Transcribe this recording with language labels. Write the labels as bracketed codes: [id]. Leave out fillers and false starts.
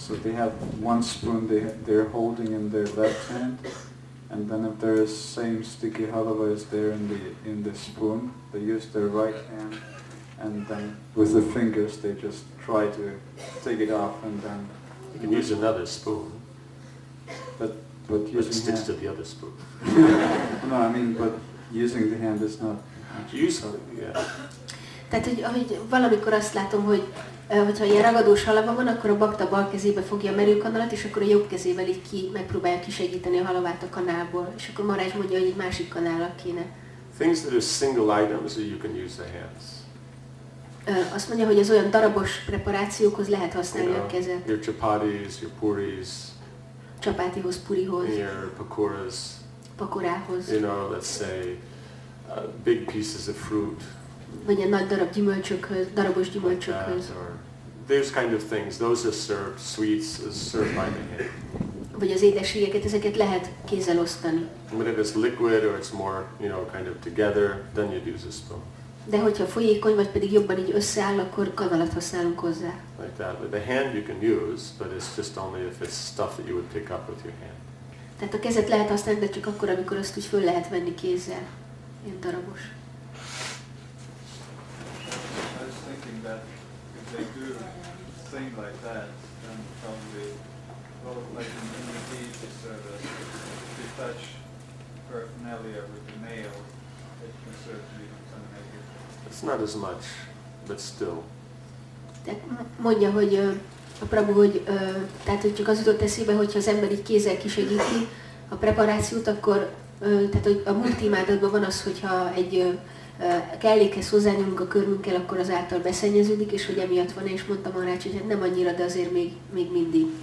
[en] So they have one spoon they're holding in their left hand, and then if there is same sticky halava is there in the spoon, they use their right hand, and then with the fingers they just try to take it off, and then You can use another spoon, but but it using sticks to the other spoon. No, I mean, but using the hand is not. Yeah. [hu] Tehát, hogy valamikor azt látom, hogy hogyha ilyen ragadós halava van, akkor a bakta bal kezébe fogja a merőkanalat, és akkor a jobb kezével így megpróbálja kisegíteni a halavát a kanálból. És akkor Marázs mondja, hogy egy másik kanállal kéne. [en] Things that are single items, you can use the hands. [hu] azt mondja, hogy az olyan darabos preparációkhoz lehet használni a kezet. [en] Your chapatis, your puris, [hu] Csapátihoz, purihoz, [en] your pakoras, [hu] pakorához, [en] let's say big pieces of fruit. [hu] vagy egy nagy darab gyümölcsökhöz, darabos gyümölcsökhöz. [en] Or those kind of things, those are served, sweets is served by the hand. [hu] Vagy az édességeket, ezeket lehet kézzel osztani. [en] But if it's liquid or it's more, kind of together, then you'd use a spoon. [hu] De hogyha folyékony, vagy pedig jobban így összeáll, akkor kanalat használunk hozzá. [en] Like that. But the hand you can use, but it's just only if it's stuff that you would pick up with your hand. [hu] Tehát a kezet lehet használni, de csak akkor, amikor azt úgy föl lehet venni kézzel. Ilyen darabos. [en] I was thinking that if they do thing like that, then probably, well, like in the beach service, if you touch paraphernalia with the nail, it can certainly contaminate it. It's not as much, but still. [hu] Tehát mondja, hogy a Prabhu, hogy, tehát, hogy csak az jutott eszébe, hogyha az ember így kézzel kisegíti a preparációt, akkor tehát, hogy a multimádatban van az, hogyha egy kellékhez hozzányúlunk a körmünkkel, akkor az által beszennyeződik, és hogy emiatt van, és mondtam Maharaj, hogy hát nem annyira, de azért még mindig.